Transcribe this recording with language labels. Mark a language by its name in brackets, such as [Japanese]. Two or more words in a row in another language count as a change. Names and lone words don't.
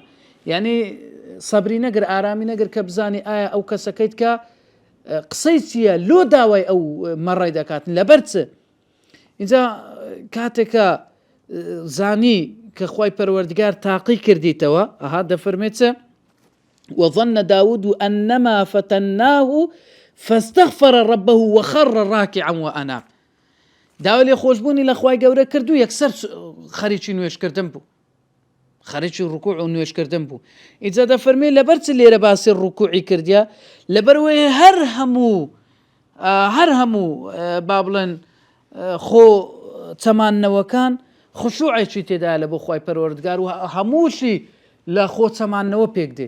[Central Kurdish] یعنی سەبری نەگر ئارامی نەگر کە بزانی ئایا ئەو کەسەکەیت کە قسەی چییە لۆ داوای ئەو مەڕای دەکاتن لەبەر چ. اینجا کاتێکە زانی کە خوای پەروەردیگار تاقی کردیتەوە ئەها دەفەرمێت [Arabic] وظن داود أنما فتناه فاستغفر ربه وخر راكعا وأناب. [Central Kurdish] داوای لێ خۆشبوونی لە خوای گەورە کردو یەکسەر خەریکی نوێشکردن بوو خەریکی ڕوکوع و نوێشکردن بوو. ئیجا دەفەرمێ لەبەر چ لێرە باسی ڕوکوعی کردیا لەبەرەوەی هەر هەموو با بڵێن خۆ چەماننەوەکان خشوعێکی تێدایە لە بۆ خوای پەروەردگار و هەمووشی لە خۆ چەماننەوە پێک دێ.